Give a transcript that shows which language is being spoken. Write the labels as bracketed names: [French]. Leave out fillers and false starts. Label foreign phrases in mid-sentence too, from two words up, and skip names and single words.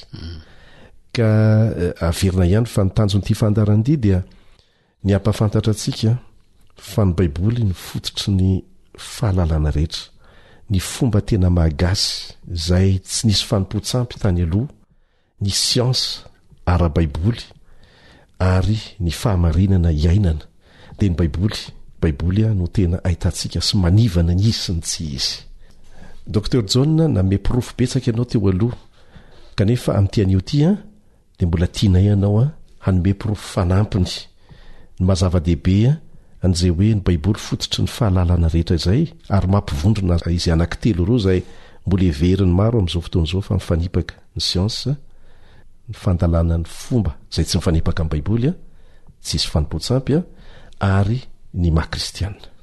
[Malagasy] Ka averina ihany fa ny tanjon'ity fandaran'ity dia ny ampafantatra antsika fa ny baiboly ny fototry ny fahalalana rehetra, ny fomba tena mahagasy zay tsy nisy fanompoantsampy tany aloha, ny siansa ara-baiboly ary ny fahamarinana iainana. Dia ny baiboly no tena ahitantsika sy manivana ny izy sy ny tsy izy. Dr John name porofo betsaka ianao teo aloha, kanefa amin'ity anio ity dia mbola tiana ianao hanome porofo fanampiny ny mazava-dehibe an'izay hoe ny baiboly fototry ny fahalalana rehetra izay, ary mampivondrona izy anankitelo ireo zay mbola everiny maro amin'izao fotoan'izao fa mifanipaka ny siansa, ny fandalana ny fomba zay tsy mifanipaka amin'ny baiboly, tsy isy fanompoantsampy, ary ny maha-kristianina.